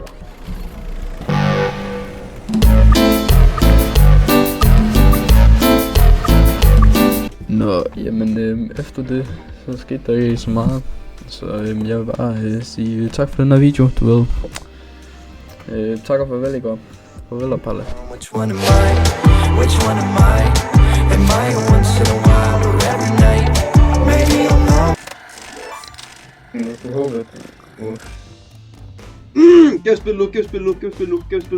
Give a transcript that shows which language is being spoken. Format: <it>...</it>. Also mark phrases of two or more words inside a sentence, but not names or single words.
<da>Nå, jamen efter det, så skete der ikke så meget. Så jeg vil bare sige tak for den her video, du ved. Tak og farvel, ikke? Farvel og Palle.</da> <en>Which one am I? Which one am I? Am I a once in a while or every night? Maybe I'll know.</en> <da>Kan jeg spille nu?</da>